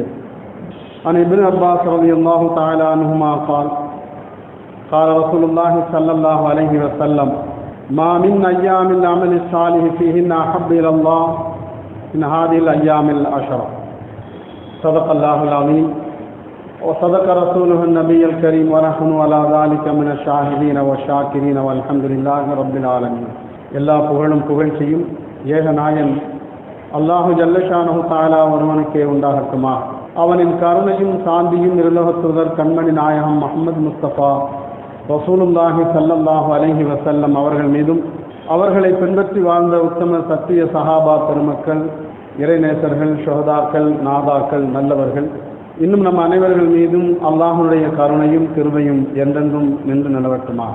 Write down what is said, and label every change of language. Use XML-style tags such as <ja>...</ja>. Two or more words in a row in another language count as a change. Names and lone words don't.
<ar>عن ابن عباس رضي الله تعالى عنهما قال: قال رسول الله صلى الله عليه وسلم: ما من أيام العمل الصالح فيهن أحب إلى الله من هذه الأيام العشر. صدق الله العظيم وصدق رسوله النبي الكريم ونحن على ذلك من الشاهدين والشاكرين والحمد لله رب العالمين.</ar> <ta>எல்லா புகழும் புகழ்ச்சியும் ஏக நாயன்</ta> <ar>الله جل شأنه تعالى</ar> <ta>ஒருவனுக்கே உண்டாகட்டுமா. அவனின் கருணையும் சாந்தியும் இருலோகத்துதர் கண்மணி நாயகம் முஹம்மது முஸ்தபா</ta> <ar>رسول الله صلى الله عليه وسلم</ar> <ta>அவர்கள் மீதும், அவர்களை பின்பற்றி வாழ்ந்த உத்தம சத்திய சஹாபா பெருமக்கள், இறைநேசர்கள், ஷுஹதாக்கள், நாதாக்கள், நல்லவர்கள், இன்னும் நம் அனைவர்கள் மீதும் அல்லாஹ்வுடைய கருணையும் கிருபையும் என்றென்றும் நின்று நிலவட்டுமா.</ta>